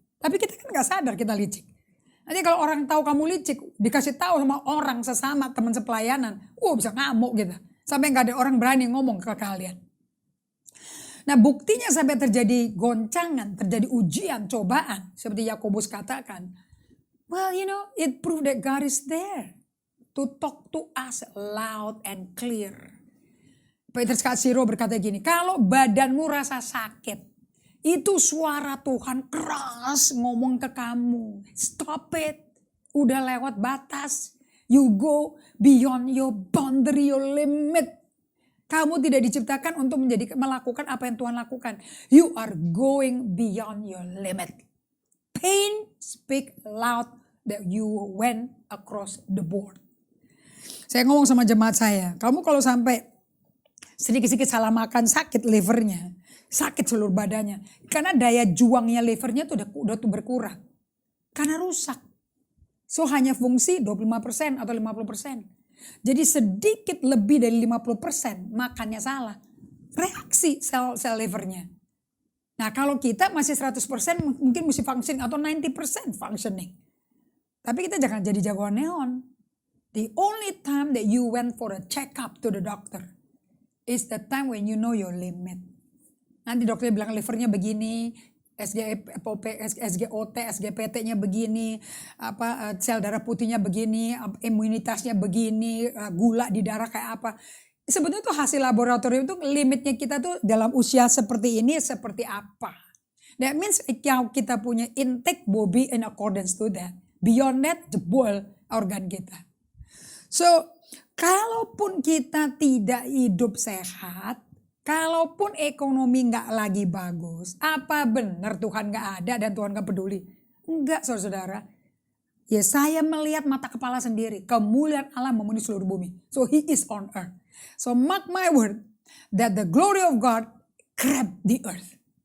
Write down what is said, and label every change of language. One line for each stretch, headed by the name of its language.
Indonesian: Tapi kita kan gak sadar kita licik. Nanti kalau orang tahu kamu licik. Dikasih tahu sama orang sesama teman sepelayanan. Bisa ngamuk gitu. Sampai gak ada orang berani ngomong ke kalian. Nah buktinya sampai terjadi goncangan. Terjadi ujian, cobaan. Seperti Yakobus katakan.
English: Well, it proved that God is there to talk to us loud and clear.
Indonesian: Petrus Kasiro berkata gini, kalau badanmu rasa sakit, itu suara Tuhan keras ngomong ke kamu.
English: Stop it,
Indonesian: udah lewat batas.
English: You go beyond your boundary, your limit.
Indonesian: Kamu tidak diciptakan untuk melakukan apa yang Tuhan lakukan.
English: You are going beyond your limit. Pain speak loud that you went across the board.
Indonesian: Saya ngomong sama jemaat saya, kamu kalau sampai sedikit-sedikit salah makan sakit livernya, sakit seluruh badannya. Karena daya juangnya livernya tuh udah berkurang. Karena rusak. So hanya fungsi 25% atau 50%. Jadi sedikit lebih dari 50% makannya salah. Reaksi sel livernya. Nah kalau kita masih 100% mungkin mesti functioning atau 90% functioning. Tapi kita jangan jadi jagoan neon.
English: The only time that you went for a check-up to the doctor is the time when you know your limit.
Indonesian: Nanti dokter bilang livernya begini, SGOT, SGPT-nya begini, sel darah putihnya begini, imunitasnya begini, gula di darah kayak apa. Sebetulnya itu hasil laboratorium itu limitnya kita tuh dalam usia seperti ini seperti apa.
English: That means
Indonesian: kita punya
English: intake bobby in accordance to that.
Indonesian: Beyond that jebol organ kita. So kalaupun kita tidak hidup sehat, kalaupun ekonomi nggak lagi bagus, apa benar Tuhan nggak ada dan Tuhan nggak peduli? Enggak saudara-saudara. Ya saya melihat mata kepala sendiri. Kemuliaan Allah memenuhi seluruh bumi.
English: So he is on earth. So mark my word that the glory of God grabbed the earth.